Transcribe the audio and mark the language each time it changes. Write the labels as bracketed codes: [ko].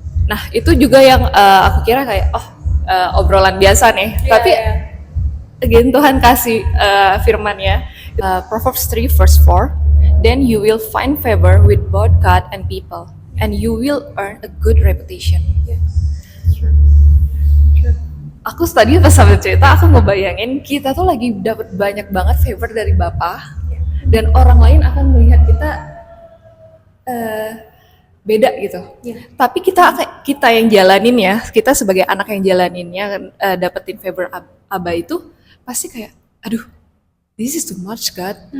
[id] Nah, itu juga yang aku kira kayak, obrolan biasa nih. Tapi again Tuhan kasih firman-Nya, [en] Proverbs 3 verse 4, then you will find favor with both God and people, and you will earn a good reputation. [id] Aku tadi pas sambil cerita, aku ngebayangin kita tuh lagi dapat banyak banget favor dari Bapa, dan orang lain akan melihat kita beda gitu. Tapi kita yang jalanin ya, kita sebagai anak yang jalaninnya dapetin favor Abah itu pasti kayak, aduh, [en] this is too much God.